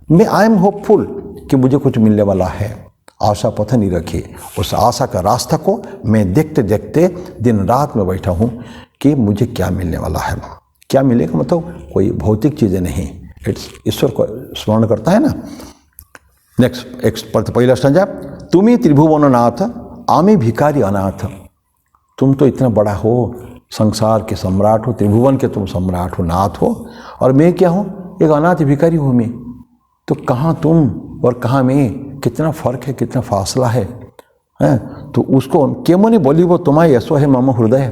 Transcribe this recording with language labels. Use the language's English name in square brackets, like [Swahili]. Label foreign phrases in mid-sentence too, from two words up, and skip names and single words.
[Hindi] मैं [English] I am hopeful [Hindi] कि मुझे कुछ मिलने वाला है, आशा पथ नहीं रखिए। उस आशा का रास्ता को मैं देखते देखते दिन रात में बैठा हूँ कि मुझे क्या मिलने वाला है। क्या मिलेगा मतलब कोई भौतिक चीज़ें नहीं, इट्स ईश्वर को स्मरण करता है ना। नेक्स्ट पहला स्टंजा, [Bangla] তুমি ত্রিভুবননাথ আমি ভিখারি অনাথ। [Hindi] तुम तो इतना बड़ा हो, संसार के सम्राट हो, त्रिभुवन के तुम सम्राट हो, नाथ हो, और मैं क्या हूँ, एक अनाथ भिखारी हूँ मैं। तो कहाँ तुम और कहाँ मैं, कितना फ़र्क है, कितना फासला है। तो उसको [Bangla] কেমনি বলি [Hindi] वो तुम्हारा यशो है मम हृदय।